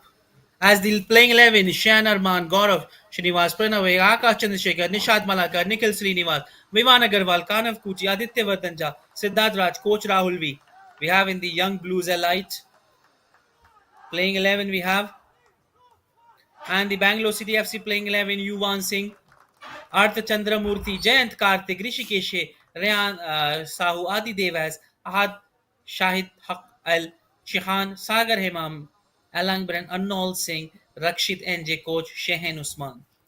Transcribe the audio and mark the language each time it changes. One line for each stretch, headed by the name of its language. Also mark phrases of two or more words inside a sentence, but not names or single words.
English: As the playing 11, Shan Arman, Gaurav, Srinivas, Pranavay, Akash Chandrasekhar, Nishad Malakar, Nikhil Srinivas, Vivan Agarwal, Kanav Kuchi, Aditya Vardanja, Siddharth Raj, Coach Rahul V. We have in the Young Blues Elite. Playing 11 we have. And the Bangalore City FC playing 11, Yuvan Singh, Arth Chandramurthy, Jayant Karthik, Rishikeshe, Rayan Sahu, Adi Devas, Ahad Shahid Haq Al, Shihan, Sagar Hemam, Alangbrand, Arnold Singh, Rakshit NJ, coach Shehen Usman.